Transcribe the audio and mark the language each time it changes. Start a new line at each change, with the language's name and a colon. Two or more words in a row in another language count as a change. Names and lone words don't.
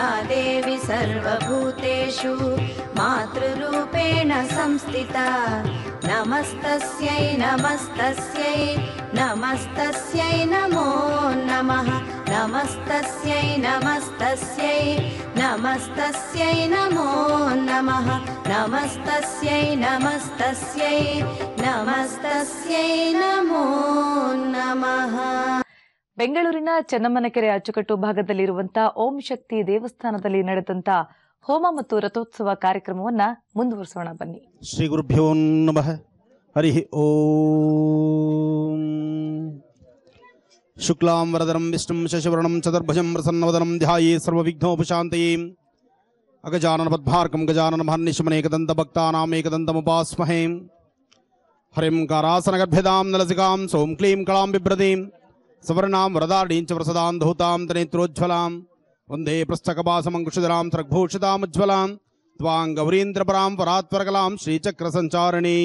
Sanskrit: देवी सर्वभूतेषु मातृरूपेण संस्थिता नमस्तस्यै नमस्तस्यै नमस्तस्यै नमो नमः नमस्तस्यै नमस्तस्यै नमस्तस्यै नमो नमः नमस्तस्यै नमस्तस्यै नमस्तस्यै नमो नमः
Kannada: ಬೆಂಗಳೂರಿನ ಚೆನ್ನಮ್ಮನಕೆರೆ ಅಚ್ಚುಕಟ್ಟು ಭಾಗದಲ್ಲಿರುವಂತಹ ಓಂ ಶಕ್ತಿ ದೇವಸ್ಥಾನದಲ್ಲಿ ನಡೆದಂತ ಹೋಮ ಮತ್ತು ರಥೋತ್ಸವ ಕಾರ್ಯಕ್ರಮವನ್ನ ಮುಂದುವರಿಸೋಣ ಬನ್ನಿ.
Sanskrit: ಶ್ರೀ ಗುರುಭ್ಯೋ ನಮಃ. ಹರಿ ಓಂ. ಶುಕ್ಲಾಂ ವರದರಂ ವಿಷ್ಣುಂ ಶಶಿವರ್ಣಂ ಚತುರ್ಭುಜಂ ಪ್ರಸನ್ನವದನಂ ಧ್ಯಾಯೇ ಸರ್ವವಿಘ್ನೋಪಶಾಂತಯೇ ಅಗಜಾನನ ಪದ್ಮಾರ್ಕಂ ಗಜಾನನ ಮಹರ್ನಿಶಮನೇಕದಂತ ಭಕ್ತಾನಾಂ ಏಕದಂತಮುಪಾಸ್ಮಹೇ ಹರಿಂ ಕಾರಾಸನಗರ್ಭ್ಯದಾಂ ನಲಸಿಕಾಂ ಸೋಂ ಕ್ಲೀಂ ಕಳಾಂ ಬಿಭ್ರದೀಂ ಸವರ್ಣಾಂ ವರದಾಢೀಂ ಚ ಪ್ರಸದಾಂ ಧೂತಾಂ ತನೇತ್ರೋಜ್ವಲಾಂ ವಂದೇ ಪೃಷ್ಠಕಪಾಸಮಂಕುಶಧರಾಂ ಸರ್ಗಭೂಷಿತಾಮುಜ್ವಲಾಂ ತ್ವಾಂ ಗೌರೀಂದ್ರಪರಾಂ ಪರಾತ್ಪರಕಲಾಂ ಶ್ರೀಚಕ್ರ ಸಂಚಾರಣೀಂ.